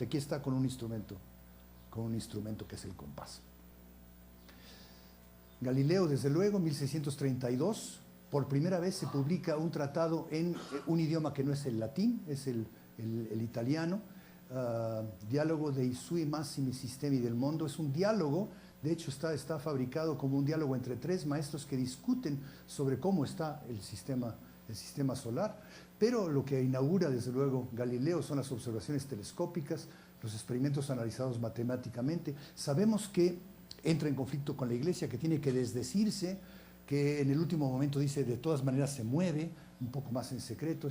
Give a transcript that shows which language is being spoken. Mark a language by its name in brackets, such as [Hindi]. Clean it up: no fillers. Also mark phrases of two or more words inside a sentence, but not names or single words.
[Spanish] Aquí está con un instrumento que es el compás. Galileo, desde luego, 1632, por primera vez se publica un tratado en un idioma que no es el latín, es el italiano, Diálogo dei sui massimi sistemi del mondo. Es un diálogo, de hecho está fabricado como un diálogo entre tres maestros que discuten sobre cómo está el sistema solar, pero lo que inaugura desde luego Galileo son las observaciones telescópicas, los experimentos analizados matemáticamente. Sabemos que entra en conflicto con la Iglesia, que tiene que desdecirse, que en el último momento dice de todas maneras se mueve, un poco más en secreto.